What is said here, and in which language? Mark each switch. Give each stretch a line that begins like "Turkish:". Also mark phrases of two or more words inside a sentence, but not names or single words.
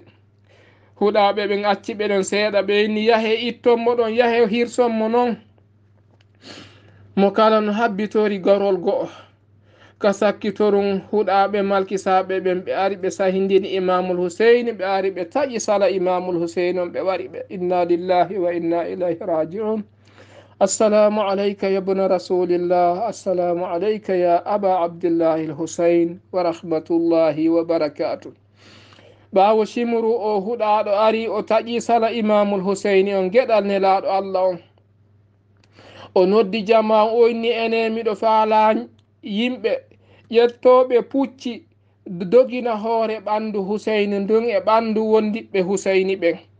Fula: huɗaɓe ɓen acci ɓeɗon seeɗa ɓe inni yahe ittonmo ɗon yahe hirsonmo noon mo kala no habbitori garol go'o ka sakkitorum huɗaɓe malkisaɓe ɓen ɓe ari ɓe sahindini imamul huseyni ɓe ari ɓe taƴi sala imamul huseyni on ɓe wari ɓe
Arabic: إنا لله وإنا إليه راجعون. السلام عليك يا ابن رسول الله السلام عليك يا أبا عبد الله الحسين ورحمة الله وبركاته.
Fula: ɓawo chimru o huɗaɗo ari o taƴi sala imamul huseyni on gueɗal nelaɗo allah on o noddi jama o inni ene miɗo faala yimɓe ƴettoɓe pucci dogina hoore ɓandu huseyni ndun e ɓandu wondiɓe huseyni ɓen.